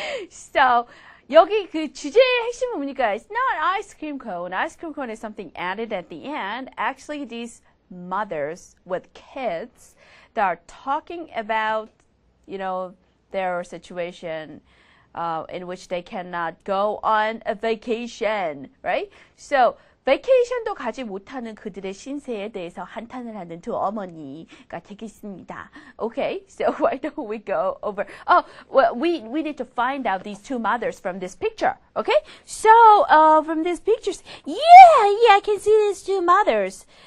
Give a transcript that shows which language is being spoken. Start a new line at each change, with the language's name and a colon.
English: So,
Korean: 여기 그 주제의 핵심은 뭐니까
English: it's not ice cream cone. Ice cream cone is something added at the end. Actually, these mothers with kids that are talking about, their situation in which they cannot go on a vacation, right?
Korean: So, 베케이션도 가지 못하는 그들의 신세에 대해서 한탄을 하는 두 어머니가 되겠습니다.
English: Okay, so why don't we go over? Well, we need to find out these two mothers from this picture. Okay, so from these pictures, yeah, I can see these two mothers.